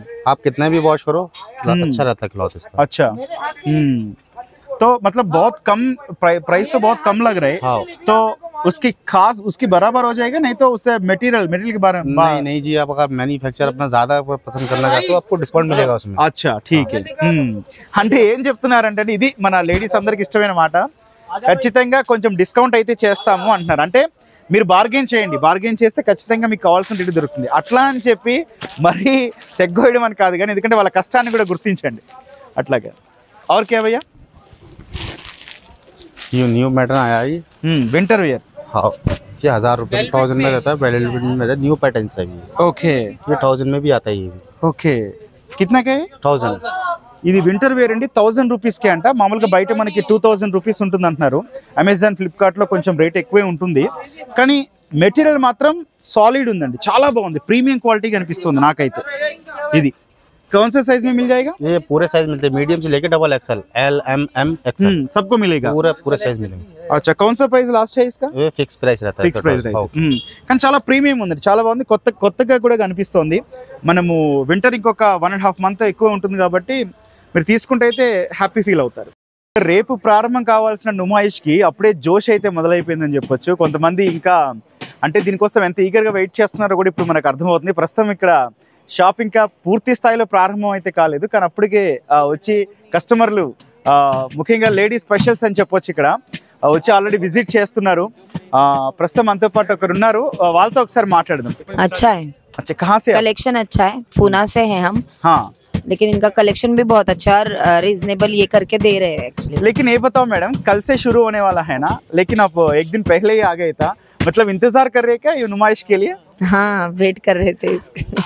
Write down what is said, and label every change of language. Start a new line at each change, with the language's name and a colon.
Hindi: आप कितना भी वॉश करो अच्छा रहता है क्लॉथ इसका। अच्छा, तो मतलब बहुत कम प्राइस तो बहुत कम लग रहे हैं। हाँ। तो उसकी खास उसकी बराबर हो जाएगा, नहीं तो उससे मटेरियल के बारे में नहीं जी, आप अगर मैन्युफैक्चर अपना ज्यादा पसंद करना चाहते हो आपको डिस्काउंट मिलेगा उसमें। अच्छा, ठीक है।
Telugu: అంటే ఏం చెప్తున్నారంటే ఇది మన లేడీస్ అందరికి ఇష్టమైన మాట, ఖచ్చితంగా కొంచెం డిస్కౌంట్ అయితే చేస్తాము అంటున్నారు. అంటే మీరు బార్గెన్ చేయండి, బార్గెన్ చేస్తే ఖచ్చితంగా మీకు కావాల్సిన రేటు దొరుకుతుంది. అట్లా అని చెప్పి మరీ తెగ్గోయడం అని కాదు, కానీ ఎందుకంటే వాళ్ళ కష్టాన్ని కూడా గుర్తించండి అట్లాగే.
Hindi: और क्या भैया? ये न्यू पैटर्न आया है, विंटर वियर। हाँ, ये 1000 रुपये 1000 में रहता है, वेलवेट में रहता है, न्यू पैटर्न है ये। ओके, ये 1000 में भी आता है ये भी। ఓకే, कितना का है? 1000।
Telugu: ఇది వింటర్ వేర్ అండి, 1000 రూపీస్కే అంట. మామూలుగా బయట మనకి 2000 రూపీస్ ఉంటుంది అంటున్నారు. అమెజాన్, ఫ్లిప్కార్ట్లో కొంచెం రేట్ ఎక్కువే ఉంటుంది, కానీ మెటీరియల్ మాత్రం సాలిడ్ ఉందండి, చాలా బాగుంది, ప్రీమియం క్వాలిటీ కనిపిస్తుంది నాకైతే. ఇది
Hindi: कौन से साइज में मिल जाएगा? ये पूरे साइज मिलते हैं, मीडियम से लेकर double XL, L M M XL सबको मिलेगा, पूरे साइज मिलेंगे। अच्छा, कौन सा प्राइस लास्ट है इसका? ये फिक्स प्राइस रहता है,
Telugu: ఫిక్స్ ప్రైస్ కానీ చాలా ప్రీమియం ఉంది, చాలా బాగుంది, కొత్తగా కూడా కనిపిస్తోంది. మనము వింటర్ ఇంకొక 1.5 మంత్ ఎక్కువ ఉంటుంది కాబట్టి మీరు తీసుకుంటే అయితే హ్యాపీ ఫీల్ అవుతారు. రేపు ప్రారంభం కావాల్సిన నుమాయిష్కి అప్పుడే జోష్ అయితే మొదలైపోయిందని చెప్పొచ్చు. కొంతమంది ఇంకా అంటే దీనికోసం ఎంత ఈగర్గా వెయిట్ చేస్తున్నారో కూడా ఇప్పుడు మనకు అర్థమవుతుంది. ప్రస్తుతం ఇక్కడ షాప్ ఇంకా పూర్తి స్థాయిలో ప్రారంభం అయితే కాలేదు, కానీ అప్పటికే వచ్చి కస్టమర్లు ముఖ్యంగా లేడీ స్పెషల్స్ అని చెప్పొచ్చు ఇక్కడ వచ్చి ఆల్రెడీ విజిట్ చేస్తున్నారు. ప్రస్తుతం మనతో పాటు ఒకరు ఉన్నారు, వాళ్ళతో ఒకసారి మాట్లాడదాం.
Hindi: अच्छा है, अच्छा, कहाँ से? कलेक्शन अच्छा है, पूना से हैं हम। हाँ, लेकिन इनका कलेक्शन भी बहुत अच्छा और रीजनेबल ये करके दे रहे हैं एक्चुअली। लेकिन ये बताओ मैडम, कल से शुरू होने वाला है ना, लेकिन आप एक दिन पहले ही आ गए था, मतलब इंतजार कर रहे क्या ये नुमाइश के लिए? हाँ, वेट कर रहे थे इसके।